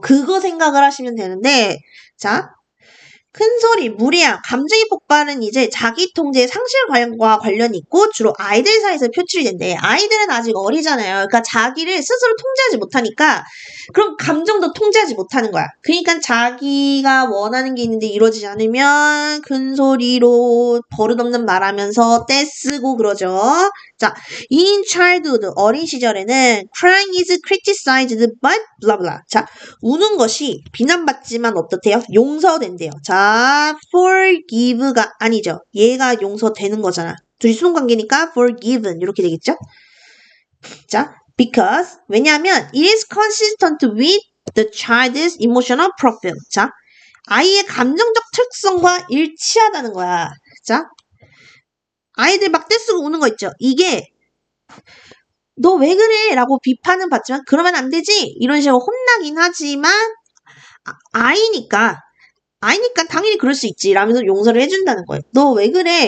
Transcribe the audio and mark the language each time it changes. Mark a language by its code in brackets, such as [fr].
[ko] 그거 생각을 하시면 되는데 자, 큰 소리, 무례함, 감정의 폭발은 이제 자기 통제의 상실과 관련이 있고 주로 아이들 사이에서 표출이 된대. 아이들은 아직 어리잖아요. 그러니까 자기를 스스로 통제하지 못하니까 그럼 감정도 통제하지 못하는 거야. 그러니까 자기가 원하는 게 있는데 이루어지지 않으면 큰 소리로 버릇없는 말하면서 떼쓰고 그러죠. [en] 자, in childhood, [ko] 어린 시절에는 [en] crying is criticized but blah blah. [ko] 자, 우는 것이 비난받지만 어떻대요? 용서된대요. 자, forgive가 아니죠. 얘가 용서되는 거잖아. 둘이 수동 관계니까 forgiven 이렇게 되겠죠? [en] 자, because [ko] 왜냐하면 [en] it is consistent with the child's emotional profile. [ko] 자, 아이의 감정적 특성과 일치하다는 거야. 자, 아이들 막 떼쓰고 우는 거 있죠. 이게 너 왜 그래? 라고 비판은 받지만 그러면 안 되지? 이런 식으로 혼나긴 하지만 아이니까 당연히 그럴 수 있지 라면서 용서를 해준다는 거예요. 너 왜 그래?